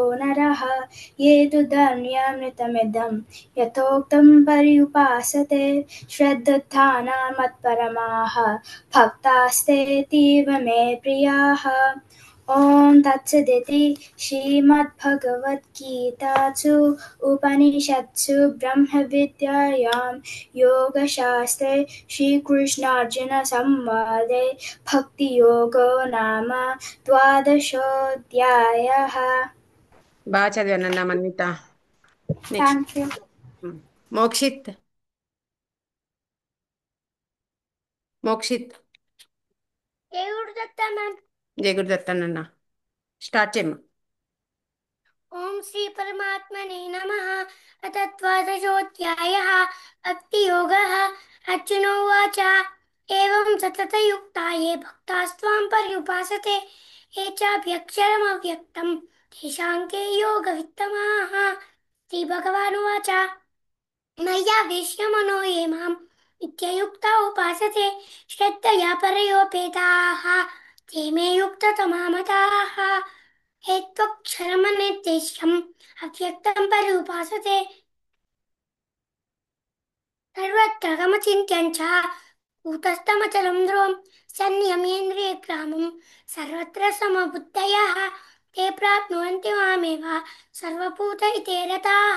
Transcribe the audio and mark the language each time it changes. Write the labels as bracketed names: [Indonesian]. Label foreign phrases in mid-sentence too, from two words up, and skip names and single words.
[Sanskrit] नरः ये तु धर्म्यामृतमिदं यथोक्तं पर्युपासते श्रद्धाना मत्परमाः भक्तास्तेऽतीव मे प्रियाः ॐ तत्सदिति श्रीमद्भगवद्गीतासु उपनिषत्सु ब्रह्मविद्यायां योगशास्त्रे श्रीकृष्णार्जुनसंवादे भक्तियोगो नाम द्वादशोऽध्यायः। [Telugu] బాగా చదివానన్నా మన్విత. నెక్స్ట్ [English] Thank you. [Telugu] మోక్షిత్. మోక్షిత్ జయ గురుదత్తనన్న స్టార్ట్ చేయమ్మా. [Sanskrit] ఓం శ్రీ పరమాత్మనే నమః. అథ ద్వాదశోऽధ్యాయः భక్తియోగः. అర్జున ఉవాచ ఏవం సతతయుక్తా ఏ భక్తాస్త్వాం పర్యుపాసతే ఏ చాప్యక్షరమవ్యక్తం తేషాం కే యోగవిత్తమాః. శ్రీభగవానువాచ మయ్యావేశ్య మనో ఏ మాం నిత్యయుక్తా ఉపాసతే శ్రద్ధయా పరయోపేతాః ते मे युक्ततमा मताः. हेत्वक्षरमनिर्देश्यम् अव्यक्तं पर्युपासते सर्वत्र गमचिन्त्यं च कूटस्थमचलं ध्रुवं सन्नियम्येन्द्रियग्रामं सर्वत्र समबुद्धयः ते प्राप्नुवन्ति मामेव सर्वभूतहिते रताः.